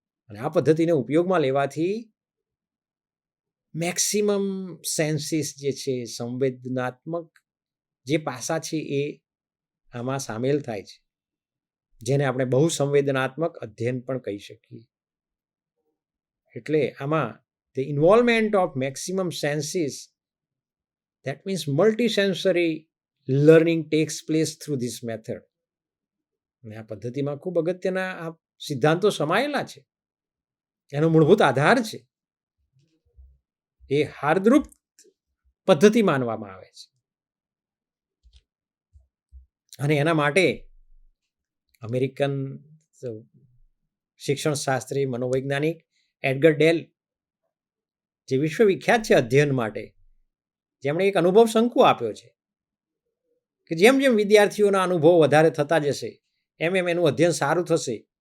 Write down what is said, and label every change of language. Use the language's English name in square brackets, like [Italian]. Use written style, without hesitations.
[Gujarati] અને આ પદ્ધતિને ઉપયોગમાં લેવાથી મેક્સિમમ સેન્સીસ જે છે, સંવેદનાત્મક જે પાસા છે એ આમાં સામેલ થાય છે, જેને આપણે બહુ સંવેદનાત્મક અધ્યયન પણ કહી શકીએ. એટલે આમાં [English] the involvement of maximum senses, that means multisensory learning takes place through this method. [Gujarati] અને આ પદ્ધતિમાં ખૂબ અગત્યના આ સિદ્ધાંતો સમાયેલા છે, એનો મૂળભૂત આધાર છે. એ હાર્દરૂપ પદ્ધતિ માનવામાં આવે છે અને એના માટે અમેરિકન શિક્ષણશાસ્ત્રી મનોવૈજ્ઞાનિક એડગર ડેલ, જે વિશ્વવિખ્યાત છે અધ્યયન માટે, જેમણે એક અનુભવ શંકુ આપ્યો છે કે જેમ જેમ વિદ્યાર્થીઓના અનુભવો વધારે થતા જશે એમ એમ એનું અધ્યયન સારું થશે,